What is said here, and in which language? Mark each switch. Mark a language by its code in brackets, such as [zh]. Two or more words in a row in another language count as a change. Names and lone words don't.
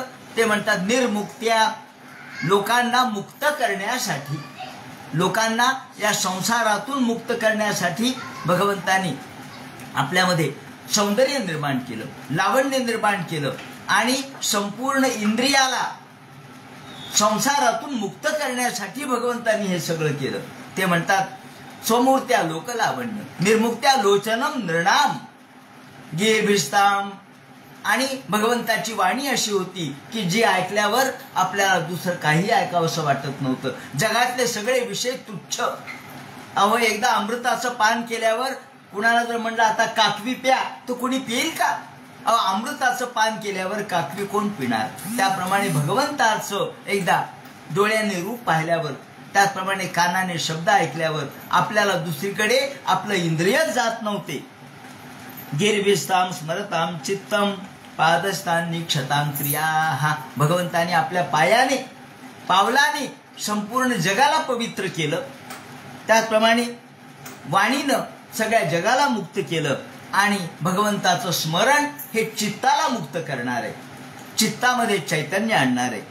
[mr] ते म्हणतात निर्मुक्त्या, लोकांना मुक्त करण्यासाठी, लोकांना या संसारातून मुक्त करण्यासाठी भगवंतांनी आपल्यामध्ये सौंदर्य निर्माण केलं, लावण्य निर्माण केलं आणि संपूर्ण इंद्रियाला संसारातून मुक्त करण्यासाठी भगवंतांनी हे सगळं केलं. ते म्हणतात [sa] स्वमूर्त्या लोकलावण्य निर्मुक्त्या लोचनम नृणाम गेभिस्ताम. [mr] आणि भगवंताची वाणी अशी होती की जी ऐकल्यावर आपल्याला दुसरं काही ऐकावंसं वाटत नव्हतं. जगातले सगळे विषय तुच्छ. अहो एकदा अमृताचं पान केल्यावर कुणाला जर म्हणलं आता काकवी प्या, तर कुणी पिईल का? अहो अमृताचं पान केल्यावर काकवी कोण पिणार? त्याप्रमाणे भगवंताचं एकदा डोळ्याने रूप पाहिल्यावर, त्याचप्रमाणे कानाने शब्द ऐकल्यावर आपल्याला दुसरीकडे आपलं इंद्रियच जात नव्हते. [sa] गिरविस्ताम स्मरताम चित्तम पादस्थान क्षतां क्रिया. [mr] भगवंताने आपल्या पायाने पावलाने संपूर्ण जगाला पवित्र केलं. त्याचप्रमाणे वाणीनं सगळ्या जगाला मुक्त केलं. आणि भगवंताचं स्मरण हे चित्ताला मुक्त करणार आहे, चित्तामध्ये चैतन्य आणणार आहे.